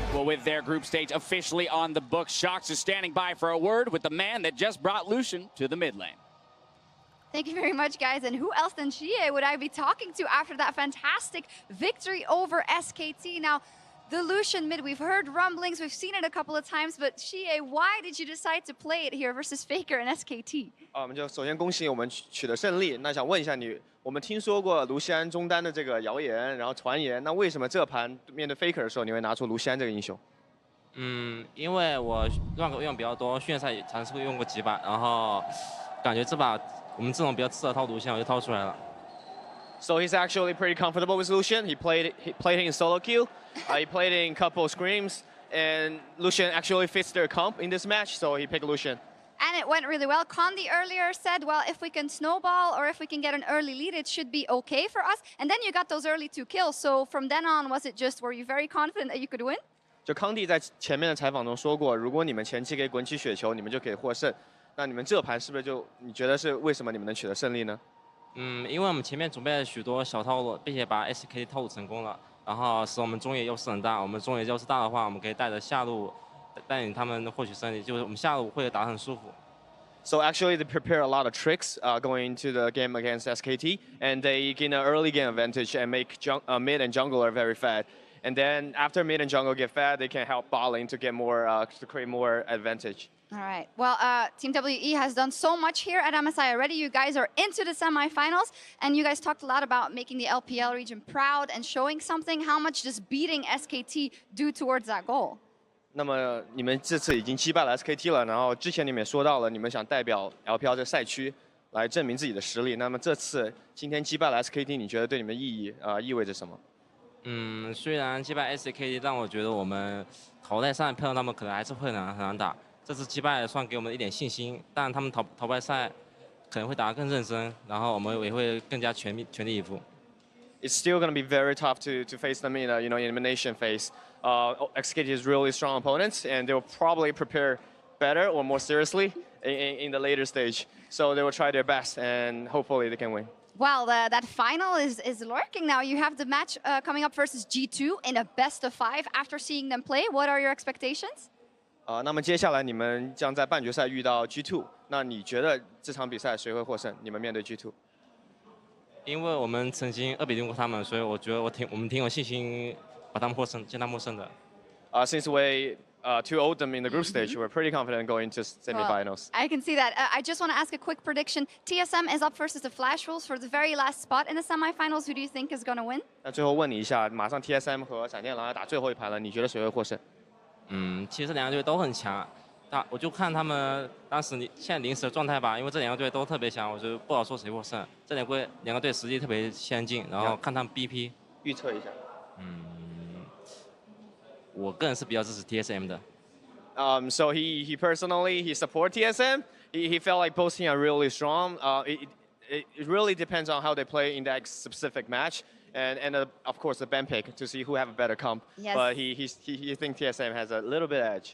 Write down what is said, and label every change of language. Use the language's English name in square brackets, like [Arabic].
[English] Well, with their group stage officially on the books, Shox is standing by for a word with the man that just brought Lucian to the mid lane. Thank you very much, guys. And who else than xiye would I be talking to after that fantastic victory over SKT? Now, the Lucian mid, we've heard rumblings, we've seen it a couple of times, but xiye, why did you decide to play it here versus Faker and SKT? [Chinese] 我们就首先恭喜我们取得胜利。那想问一下你，我们听说过卢锡安中单的这个谣言，然后传言，那为什么这盘面对 Faker 的时候，你会拿出卢锡安这个英雄？因为我rank用比较多，训练赛也尝试过用过几把，然后感觉这把我们这种比较适合套卢锡安，我就套出来了。 [English] So he's actually pretty comfortable with Lucian. He played in solo queue. He played in couple screams, and Lucian actually fits their comp in this match, so he picked Lucian. And it went really well. Condi earlier said, well, if we can snowball or if we can get an early lead, it should be okay for us. And then you got those early 2 kills. So from then on, were you very confident that you could win? [Chinese] 就康帝在前面的采访中说过，如果你们前期可以滚起雪球，你们就可以获胜。那你们这盘是不是你觉得是为什么你们能取得胜利呢？因为我们前面准备了许多小套路，并且把 SKT 套路成功了，然后使我们中野优势很大。我们中野优势大的话，我们可以带着下路带领他们获取胜利，就是我们下路会打得很舒服。 [English] So actually, they prepare a lot of tricks going into the game against SKT, and they gain an early game advantage and make mid and jungler very fat. And then after mid and jungle get fat, they can help bot lane to get more to create more advantage. All right. Well, Team WE has done so much here at MSI already. You guys are into the semifinals, and you guys talked a lot about making the LPL region proud and showing something. How much does beating SKT do towards that goal? [Chinese] 那么你们这次已经击败了 SKT 了，然后之前你们也说到了，你们想代表 LPL 这个赛区来证明自己的实力。那么这次今天击败了 SKT， 你觉得对你们意味着什么？虽然击败 SKT， 但我觉得我们淘汰赛碰到他们可能还是会很难打。这次击败算给我们一点信心，但他们淘汰赛可能会打得更认真，然后我们也会更加全力以赴。 [English] It's still going to be very tough to face them in elimination phase. SKT is really strong opponents, and they will probably prepare better or more seriously in the later stage. So they will try their best, and hopefully they can win. Well, that final is lurking now. You have the match coming up versus G2 in a best of 5. After seeing them play, what are your expectations? [Chinese] 那么接下来你们将在半决赛遇到 G2， 那你觉得这场比赛谁会获胜？你们面对 G2？因为我们曾经2比0过他们，所以我觉得我们挺有信心把他们见他们获胜的。 [English] Since we 2-0'd them in the group stage, we're pretty confident going to semifinals. Well, I can see that. I just want to ask a quick prediction. TSM is up versus the Flash Wolves for the very last spot in the semifinals. Who do you think is going to win? [Chinese] 那最后问你一下，马上 TSM 和闪电狼要打最后一盘了，你觉得谁会获胜？其实这两个队都很强，我就看他们当时现在临时的状态吧，因为这两个队都特别强，我就不好说谁获胜。这两个队实力特别相近，然后看他们 BP 预测一下。我个人是比较支持 TSM 的。 [English] So he personally support TSM. He felt like both teams are really strong. It really depends on how they play in that specific match. And of course the ban pick to see who have a better comp. Yes. But he thinks TSM has a little bit edge.